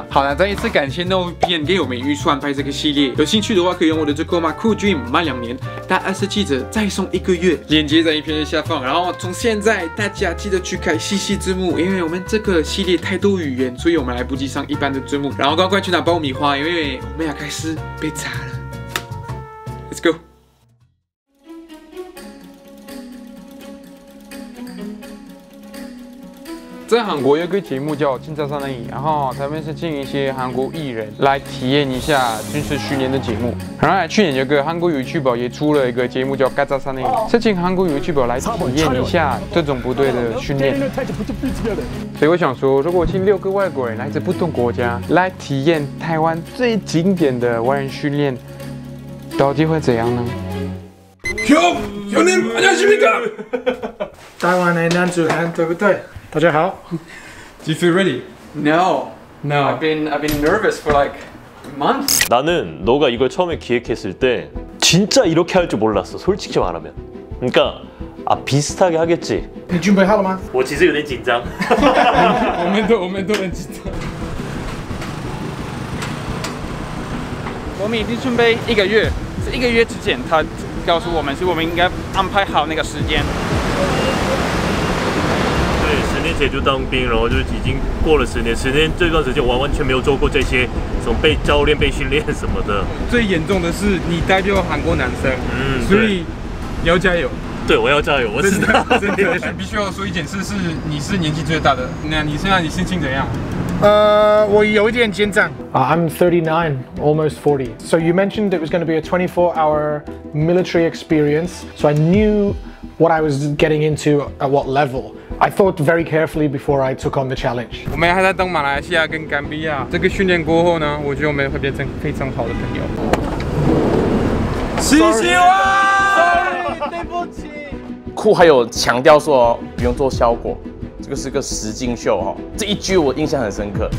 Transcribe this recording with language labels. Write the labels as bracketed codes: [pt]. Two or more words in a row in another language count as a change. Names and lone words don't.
[zh] 好了，再一次感谢 NordVPN 给我们预算拍这个系列，有兴趣的话可以用我的折扣码 CoolDream 满2年，打27折再送1个月，链接在影片的下方。然后从现在大家记得去开西西字幕，因为我们这个系列太多语言，所以我们来不及上一般的字幕。然后赶快去拿爆米花，因为我们要开始被查了。 [en] Let's go。 [zh] 在韩国有个节目叫《金扎山的影》，然后他们是请一些韩国艺人来体验一下军事训练的节目。然后去年有个韩国YouTuber也出了一个节目叫《嘎扎山的影》，是请韩国YouTuber来体验一下这种部队的训练。所以我想说，如果请6个外国人来自不同国家来体验台湾最经典的外人训练，到底会怎样呢？ [ko] 형님 안녕하십니까? [zh] 台湾的男子汉，对不对？大家好。 [en] Do you feel ready? No. I've been nervous for like months. [ko] 나는 너가 이걸 처음에 기획했을 때 진짜 이렇게 할 줄 몰랐어. 솔직히 말하면. 그러니까 비슷하게 하겠지. [zh] 你准备好了吗？我其实有点紧张。我们都很紧张。我们已经准备1个月，是1个月之前他告诉我们，是我们应该安排好那个时间。对，10年前就当兵，然后就已经过了10年。10年这段时间，我完全没有做过这些什么被教练、被训练什么的。最严重的是你代表韩国男生，所以你要加油。对，我要加油，我知道。真的，必须要说一件事，是你是年纪最大的，那你现在心情怎样？我有一点紧张。 [en] I'm 39, almost 40. So you mentioned it was going to be a 24-hour military experience. So I knew what I was getting into at what level. I thought very carefully before I took on the challenge. [zh] 我们还在等马来西亚跟甘比亚。这个训练过后呢，我觉得我们会变成非常好的朋友。谢谢 Sorry， 对不起。酷还有强调说不用做效果。这个是个实境秀哈，这一句我印象很深刻，